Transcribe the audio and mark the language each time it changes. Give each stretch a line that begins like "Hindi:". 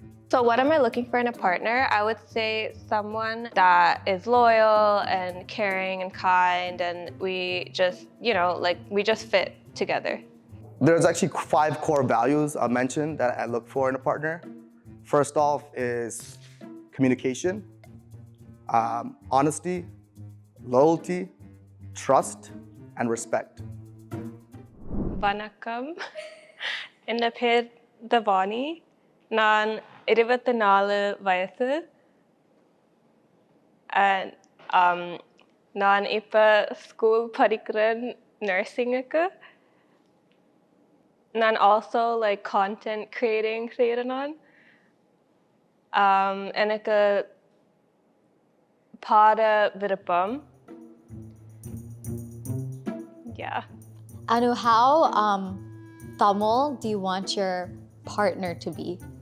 English: So what am I looking for in a partner? I would say someone that is loyal and caring and kind, and we just, we just fit together. There's actually 5 core values I'll mention that I look for in a partner. First off is communication, honesty, loyalty, trust, and respect.
Tamil: Vanakkam. என் பேர் Thevani. நான் 24 வயசு. And நான் இப்போ school படிக்கிறேன் நர்சிங்குக்கு. நான்
English: also like content creating
Tamil: செய்கிறேன் நான். எனக்கு பாட விருப்பம்.
English: Yeah. Anu, how Tamil do you want your partner to be?